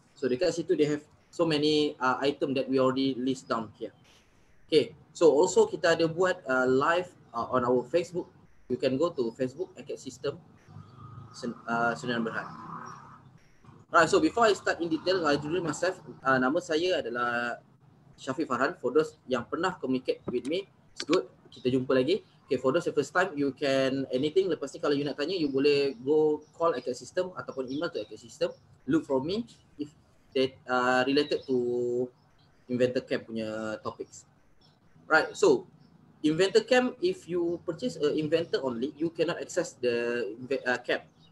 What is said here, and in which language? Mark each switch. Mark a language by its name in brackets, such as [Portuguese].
[English] So [Malay] dekat situ [English] they have so many item that we already list down here. Okay, so also [Malay] kita ada buat [English] live on our Facebook. You can go to Facebook Acad System Sdn Bhd. Alright, so before I start in detail, I introduce myself. [Malay] Nama saya adalah Syafiq Farhan. [English] For those [Malay] yang pernah [English] communicate with me, it's good. [Malay] Kita jumpa lagi. [English] Okay, for those the first time, you can anything. [Malay] Lepas ni kalau you nak tanya, you boleh go call Acad System ataupun email to Acad System. [English] Look for me if that related to Inventor Camp punya topics. Right, so Inventor Camp, if you purchase a Inventor only, you cannot access the camp.